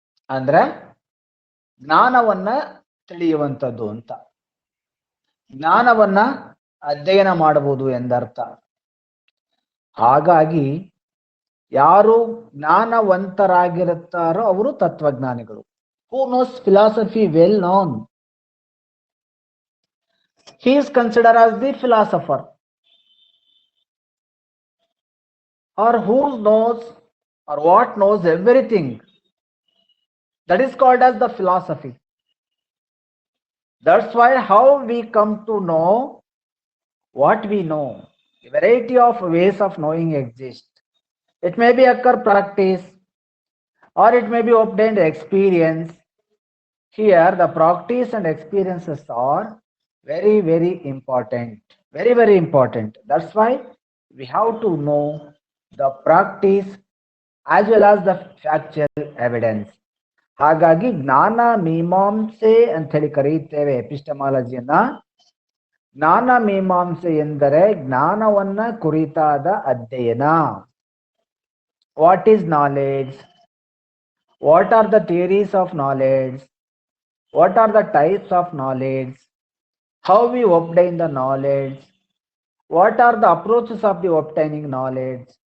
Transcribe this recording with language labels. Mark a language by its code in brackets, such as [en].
[kn] ಅಂದ್ರೆ ಜ್ಞಾನವನ್ನ ತಿಳಿಯುವಂಥದ್ದು ಅಂತ, ಜ್ಞಾನವನ್ನ ಅಧ್ಯಯನ ಮಾಡಬಹುದು ಎಂದರ್ಥ. ಹಾಗಾಗಿ ಯಾರು ಜ್ಞಾನವಂತರಾಗಿರುತ್ತಾರೋ ಅವರು ತತ್ವಜ್ಞಾನಿಗಳು. [en] Who knows philosophy well known, he is considered as the philosopher. Or who knows or what knows everything, that is called as the philosophy. That's why how we come to know what we know. A variety of ways of knowing exist. It may be occur practice or it may be obtained experience. Here the practice and experiences are very, very important. Very, very important. That's why we have to know the practice as well as the factual evidence. [kn] ಹಾಗಾಗಿ ಜ್ಞಾನ ಮೀಮಾಂಸೆ ಅಂತ ಹೇಳಿ ಕರೆಯುತ್ತೇವೆ ಎಪಿಸ್ಟಮಾಲಜಿಯನ್ನ. ಜ್ಞಾನ ಮೀಮಾಂಸೆ ಎಂದರೆ ಜ್ಞಾನವನ್ನ ಕುರಿತಾದ ಅಧ್ಯಯನ. [en] What is knowledge, what are the theories of knowledge, what are the types of knowledge, how we obtain the knowledge, what are the approaches of the obtaining knowledge.